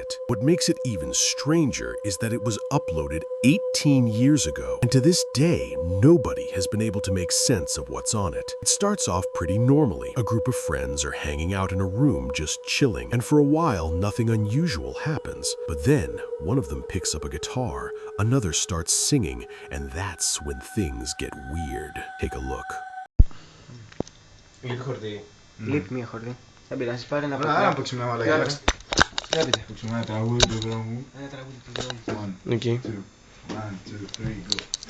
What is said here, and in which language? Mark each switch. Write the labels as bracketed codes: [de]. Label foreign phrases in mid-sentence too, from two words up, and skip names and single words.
[en] What makes it even stranger is that it was uploaded 18 years ago, and to this day, nobody has been able to make sense of what's on it. It starts off pretty normally. A group of friends are hanging out in a room just chilling, and for a while, nothing unusual happens. But then, one of them picks up a guitar, another starts singing, and that's when things get weird. Take a look. [el] Λίγο χορδί. Λείπει μία χορδί. Δεν πειράζει, πάρε ένα πράγμα. Άρα παίξουμε ένα μαλακιά. Βλέπετε. Παίξουμε ένα τραγούδι του δρόμου. Ένα τραγούδι του δρόμου. [en] One, Okay. 2, 1, 2, 3, go.